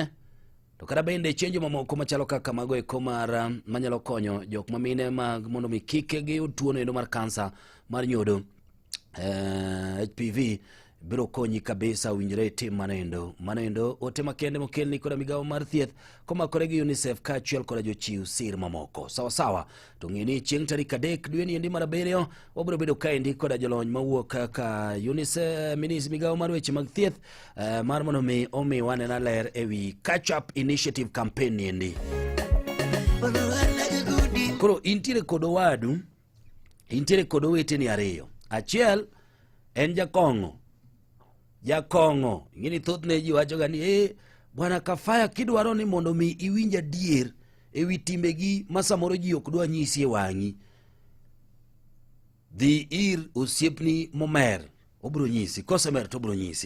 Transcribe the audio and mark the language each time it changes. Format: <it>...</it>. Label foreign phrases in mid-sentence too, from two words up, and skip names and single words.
<luo>To kada bende chenjo mamoko machalo kaka mago eko mar manyalo konyo jok mamine mag mondo mi kike gi tuo no mar kansa mar nyodo, HPV biro konyi kabisa winjre tim manendo ote makende mokelni koda migawo mar thieth komakore gi UNICEF kaachiel koda jochiw sir mamoko. Sawa to ng'ini chieng' tarik 3 dwe ni endi mar 7 wabiro bedo kaendi koda jolony mawuok kaka UNICEF migawo mar weche mag thieth mar mondo mi omi wanena ler ewi</luo> <en>catch up initiative campaign</en> <luo>ni endi. Koro intiere kod owadu, intiere kod oweteni ariyo. Achiel en Jakongo ngini thoth ne ji wacho gani bwana Kafaya kidwaro ni mondo mi iwinja dier ewi timbegi masamoro ji ok dwa nyisi e wang'i, dhi ir osiepni momer obro nyisi, kosemer to obro nyisi.</luo>